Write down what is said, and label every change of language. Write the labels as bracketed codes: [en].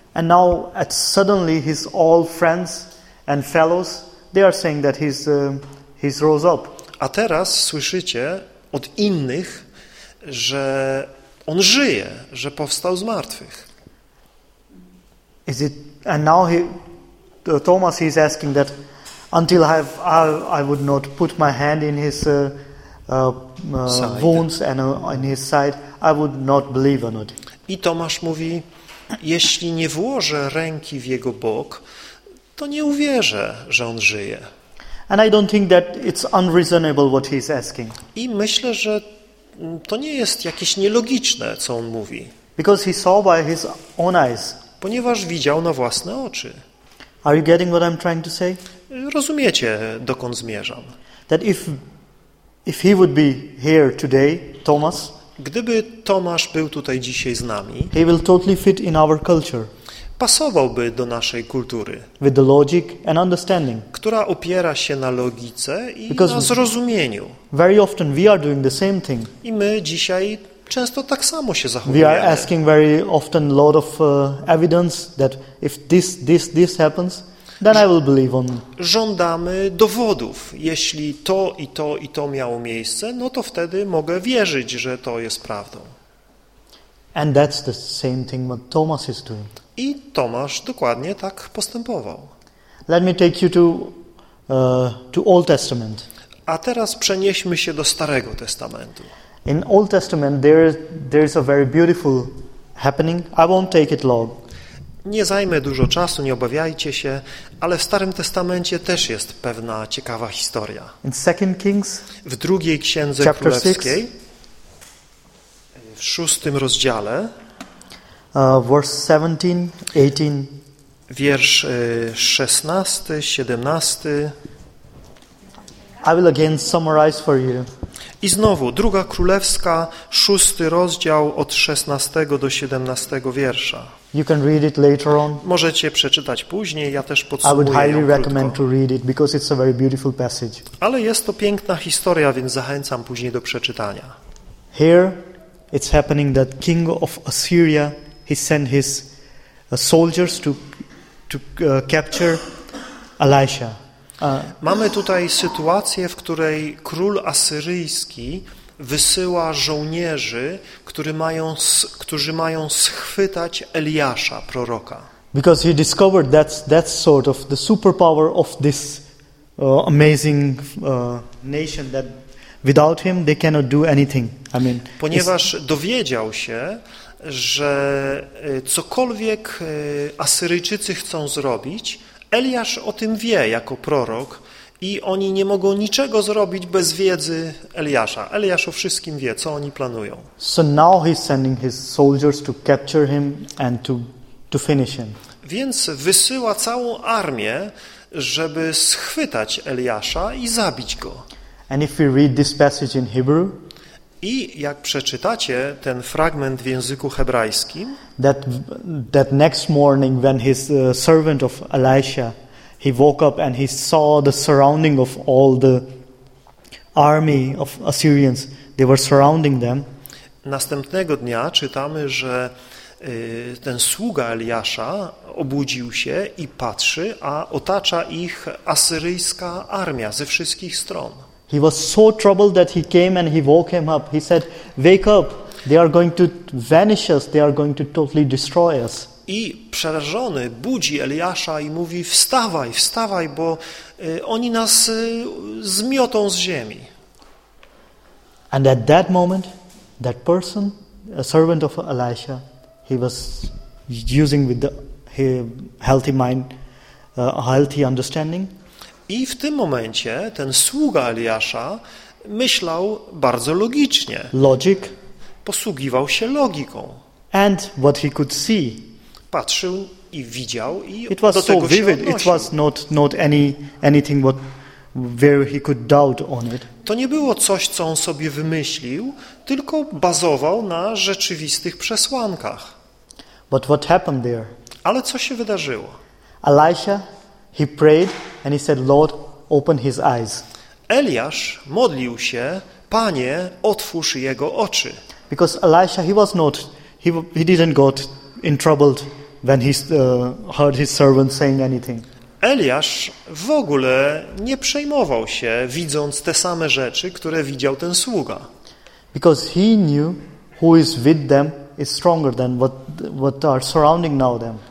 [en] And now at suddenly his all friends and fellows, they are saying that he's rose up. [pl] A teraz słyszycie od innych, że on żyje, że powstał z martwych. [en] Is it? And now Thomas is asking that until I would not put my hand in his wounds and in his side, I would not believe on it. [pl] I Tomasz mówi, jeśli nie włożę ręki w jego bok, to nie uwierzę, że on żyje. [en] And I don't think that it's unreasonable what he's asking. [pl] I myślę, że to nie jest jakieś nielogiczne, co on mówi. [en] Because he saw by his own eyes. [pl] Ponieważ widział na własne oczy. [en] Are you getting what I'm trying to say? [pl] Rozumiecie, dokąd zmierzam? [en] That if he would be here today, Thomas, [pl] gdyby Tomasz był tutaj dzisiaj z nami, [en] he will totally fit in our culture. [pl] Pasowałby do naszej kultury, [en] with the logic and understanding, [pl] która opiera się na logice i [en] because [pl] na zrozumieniu. [en] Very often we are doing the same thing. [pl] I my dzisiaj często tak samo się zachowujemy. [en] We are asking very often a lot of evidence that if this happens, then I will believe on. [pl] Żądamy dowodów. Jeśli to i to i to miało miejsce, no to wtedy mogę wierzyć, że to jest prawdą. [en] And that's the same thing what Thomas is doing. [pl] I Tomasz dokładnie tak postępował. [en] Let me take you to Old Testament. [pl] A teraz przenieśmy się do Starego Testamentu. [en] In Old Testament there's a very beautiful happening. I won't take it long. [pl] Nie zajmę dużo czasu, nie obawiajcie się, ale w Starym Testamencie też jest pewna ciekawa historia. [en] In Second Kings, [pl] w drugiej księdze [en] chapter [pl] królewskiej, [en] six, [pl] w szóstym rozdziale, [en] verse 17, 18, [pl] wiersz 16, 17. [en] I will again summarize for you. [pl] I znowu, druga królewska, szósty rozdział od 16 do 17 wiersza. [en] You can read it later on. [pl] Możecie przeczytać później, ja też podsumuję. [en] I would highly [pl] ją [en] recommend to read it because it's a very beautiful passage. [pl] Ale jest to piękna historia, więc zachęcam później do przeczytania. [en] Here it's happening that king of Assyria, he sent his soldiers to capture Elisha. [pl] Mamy tutaj sytuację, w której król asyryjski wysyła żołnierzy, którzy mają schwytać Eliasza, proroka. [en] Because he discovered that sort of the superpower of this amazing nation that without him they cannot do anything. I mean, [pl] ponieważ dowiedział się, że cokolwiek Asyryjczycy chcą zrobić, Eliasz o tym wie jako prorok. I oni nie mogą niczego zrobić bez wiedzy Eliasza. Eliasz o wszystkim wie, co oni planują. [en] So now he's sending his soldiers to capture him and to finish him. [pl] Więc wysyła całą armię, żeby schwytać Eliasza i zabić go. [en] And if we read this passage in Hebrew, [pl] i jak przeczytacie ten fragment w języku hebrajskim, [en] that next morning when his servant of Elisha, he woke up and he saw the surrounding of all the army of Assyrians. They were surrounding them. [pl] Następnego dnia czytamy, że ten sługa Eliasza obudził się i patrzy, a otacza ich asyryjska armia ze wszystkich stron. [en] He was so troubled that he came and he woke him up. He said, "Wake up! They are going to vanish us. They are going to totally destroy us." [pl] I przerażony budzi Eliasza i mówi: wstawaj, wstawaj, bo oni nas zmiotą z ziemi. [en] And at that moment, that person, a servant of Elisha, he was using with the healthy mind, a healthy understanding. [pl] I w tym momencie ten sługa Eliasza myślał bardzo logicznie. [en] Logic. [pl] Posługiwał się logiką. [en] And what he could see. [pl] Patrzył i widział i [en] it was [pl] do [en] so [pl] tego [en] vivid. [pl] Się odnosił. [en] It was not any anything what where he could doubt on it. [pl] To nie było coś, co on sobie wymyślił, tylko bazował na rzeczywistych przesłankach. [en] But what happened there? [pl] Ale co się wydarzyło? [en] Elisha, he prayed and he said, "Lord, open his eyes." [pl] Eliasz modlił się: "Panie, otwórz jego oczy." [en] Because Elisha, he was not, he didn't got in troubled when he heard his servant saying anything. [pl] Eliasz w ogóle nie przejmował się, widząc te same rzeczy, które widział ten sługa. [en] Because he knew who is with them is stronger than what are surrounding now them.